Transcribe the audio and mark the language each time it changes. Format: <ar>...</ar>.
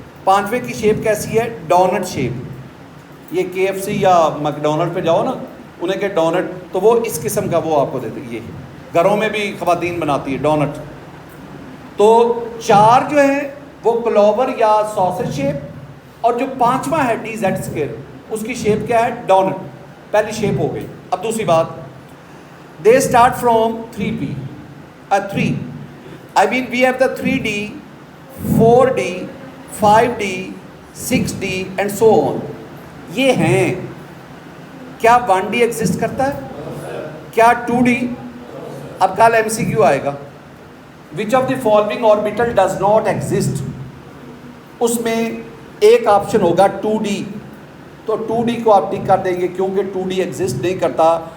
<ur>5ویں کی شیپ کیسی ہے؟ Donut shape. یہ KFC یا میکڈونلڈ پہ جاؤ نا، انہیں کہ ڈونٹ، تو وہ اس قسم کا وہ آپ کو دیتے. یہ گھروں میں بھی خواتین بناتی ہے ڈونٹ. تو 4 جو ہیں وہ کلوور یا ساسیج شیپ، اور جو 5واں ہے DZ اسکیئر، اس کی شیپ کیا ہے؟ ڈونٹ. پہلی شیپ ہو گئی. اب دوسری بات،</ur> <en>they start from 3P. 3. I mean we have the 3D, 4D, 5D, 6D and so on.</en> <ur>یہ ہیں. کیا 1D ایگزسٹ کرتا ہے؟ کیا 2D؟ اب کل MCQ آئے گا.</ur> <en>Which of the following orbital does not exist؟</en> <ur>اس میں ایک آپشن ہوگا 2D، تو 2D کو آپ ٹک کر دیں گے کیونکہ 2D ایگزسٹ نہیں کرتا.</ur>